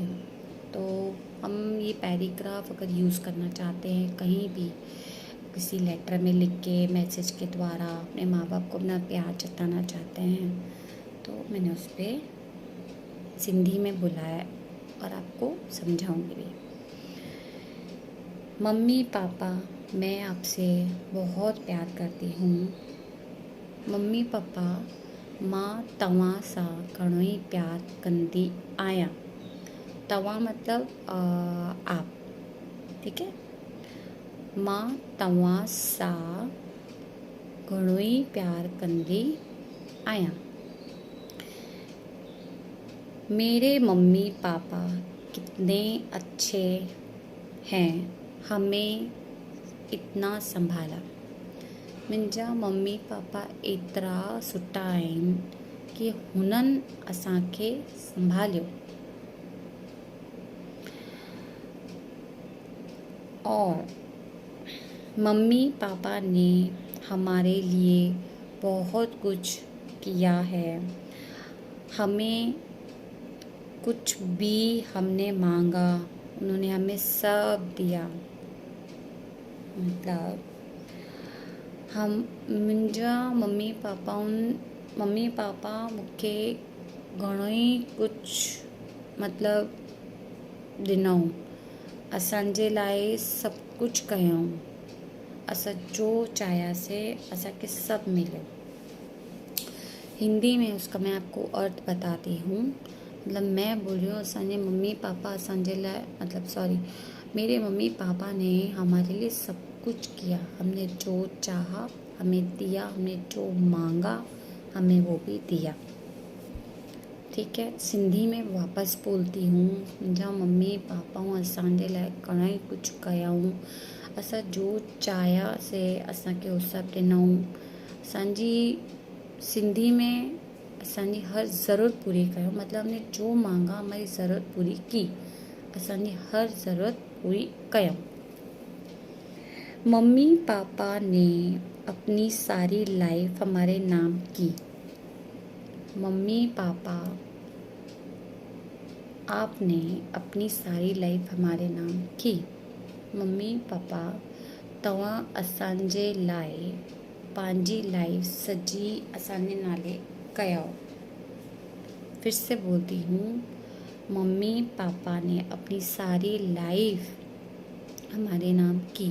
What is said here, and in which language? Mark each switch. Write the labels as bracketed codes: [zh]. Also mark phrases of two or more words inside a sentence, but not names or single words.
[hi] तो हम ये पैराग्राफ अगर यूज़ करना चाहते हैं कहीं भी, किसी लेटर में लिख के, मैसेज के द्वारा अपने माँ बाप को अपना प्यार जताना चाहते हैं, तो मैंने उस पर सिंधी में बुलाया और आपको समझाऊंगी भी। मम्मी पापा, मैं आपसे बहुत प्यार करती हूँ। मम्मी पापा, [sd] मां तव्हां सां घणो ई प्यार कंदी आहियां। [hi] तव्हां मतलब आप, ठीक है। [sd] मां तव्हां सां घणो ई प्यार कंदी आहियां। [hi] मेरे मम्मी पापा कितने अच्छे हैं, हमें इतना संभाला। [sd] मुंहिंजा मम्मी पापा एतिरा सुठा आहिनि कि हुननि असांखे संभालियो। [hi] और मम्मी पापा ने हमारे लिए बहुत कुछ किया है। हमें कुछ भी हमने मांगा, उन्होंने हमें सब दिया। [sd] मतलब मुंहिंजा मम्मी पापा मूंखे घणो ई कुझु मतलब ॾिनऊं, असांजे लाइ सभु कुझु कयऊं। असां जो चाहियासीं असांखे सब मिले। [hi] हिंदी में उसका मैं आपको अर्थ बताती हूँ। मतलब मैं बोल रही हूँ [sd] असांजे मम्मी पापा असांजे लाइ, [hi] मतलब सॉरी, मेरे मम्मी पापा ने हमारे लिए सब कुछ किया। हमने जो चाहा हमें दिया, हमने जो मांगा हमें वो भी दिया। ठीक है, सिंधी में वापस बोलती हूँ। [sd] मुंहिंजा मम्मी पापा असांजे लाइ घणा ई कुझु कयऊं। असां जो चाहियासीं असांखे उहो सभु ॾिनऊं। असांजी सिंधी में असांजी हर ज़रूरत पूरी कयो। मतलब हमने जो मांगा हमारी ज़रूरत पूरी की, असांजी हर ज़रूरत पूरी कयऊं। [hi] मम्मी पापा ने अपनी सारी लाइफ हमारे नाम की। मम्मी पापा, आपने अपनी सारी लाइफ हमारे नाम की। मम्मी पापा, [sd] तव्हां असांजे लाइ पंहिंजी लाइफ सॼी असांजे नाले कयो। [hi] फिर से बोलती हूँ, मम्मी पापा ने अपनी सारी लाइफ हमारे नाम की।